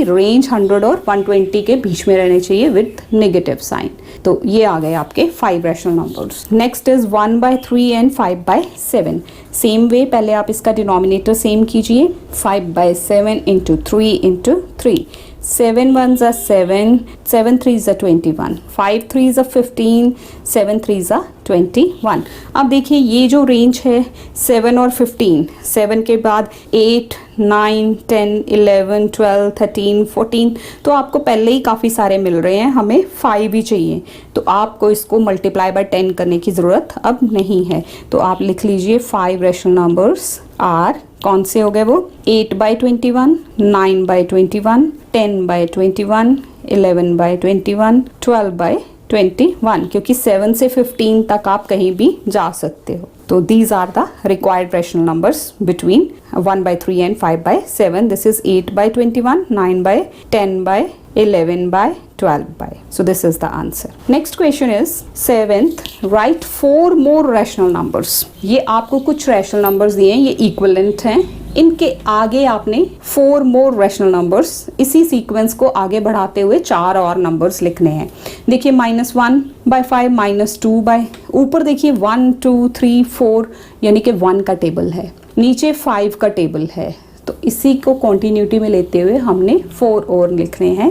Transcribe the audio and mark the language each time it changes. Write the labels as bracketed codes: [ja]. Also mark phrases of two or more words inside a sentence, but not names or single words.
[hi] रेंज 100 और 120 के बीच में रहने चाहिए [en] with negative sign. [hi] तो ये आ गए आपके 5 [en] rational numbers. Next is 1/3 and 5/7. [hi] सेम वे, पहले आप इसका डिनोमिनेटर सेम कीजिए, 5/7 इंटू 3 इंटू 3। [en] 7 1s are 7, 7 3s are 21, 5 3s are 15, 7 3s are 21। [hi] अब देखिए ये जो रेंज है 7 और 15, 7 के बाद 8 9 10 11 12 13 14, तो आपको पहले ही काफ़ी सारे मिल रहे हैं, हमें 5 ही चाहिए। तो आपको इसको [en] multiply by [hi] 10 करने की ज़रूरत अब नहीं है। तो आप लिख लीजिए 5 [en] rational numbers are, [hi] कौन से हो गए वो, 8/21, 9/21, 10/21, 11/21, 12/21, क्योंकि 7 से 15 तक आप कहीं भी जा सकते हो। तो [en] these are the required rational numbers between 1/3 and 5/7. This is 8/21, 9/10/11/12. So this is the answer. Next question is 7th. Write 4 more rational numbers. [hi] ये आपको कुछ [en] rational numbers [hi] दिए हैं, ये equivalent हैं। इनके आगे आपने 4 [en] more rational numbers, [hi] इसी सीक्वेंस को आगे बढ़ाते हुए 4 और नंबर्स लिखने हैं। देखिए -1/5, -2/, ऊपर देखिए 1 2 3 4, यानी कि 1 का टेबल है, नीचे 5 का टेबल है। तो इसी को कॉन्टिन्यूटी में लेते हुए हमने 4 और लिखने हैं।